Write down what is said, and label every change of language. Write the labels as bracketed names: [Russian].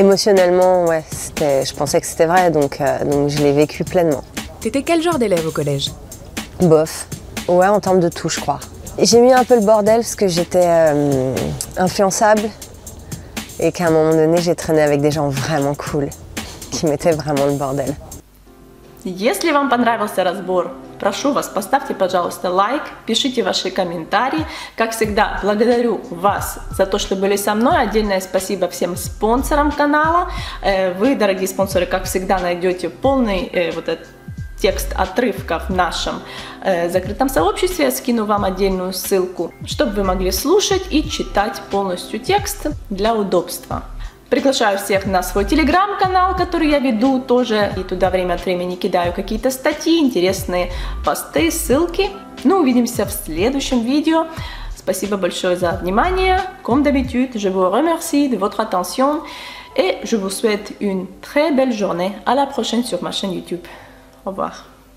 [French] Émotionnellement, ouais, je pensais que c'était vrai, donc je l'ai vécu pleinement. T'étais quel genre d'élève au collège? Bof. Ouais, en termes de tout, je crois. J'ai mis un peu le bordel parce que j'étais influençable et qu'à un moment donné, j'ai traîné avec des gens vraiment cool qui mettaient vraiment le bordel. [Russian] Если вам понравился разбор, прошу вас, поставьте, пожалуйста, лайк, пишите ваши комментарии. Как всегда, благодарю вас за то, что были со мной. Отдельное спасибо всем спонсорам канала. Вы, дорогие спонсоры, как всегда, найдете полный вот этот текст отрывков в нашем закрытом сообществе. Я скину вам отдельную ссылку, чтобы вы могли слушать и читать полностью текст для удобства. Приглашаю всех на свой телеграм-канал, который я веду тоже. И туда время от времени кидаю какие-то статьи, интересные посты, ссылки. Ну, увидимся в следующем видео. Спасибо большое за внимание. [French] Comme d'habitude, je vous remercie de votre attention. Et je vous souhaite une très belle journée. À la prochaine sur ma chaîne YouTube. Au revoir.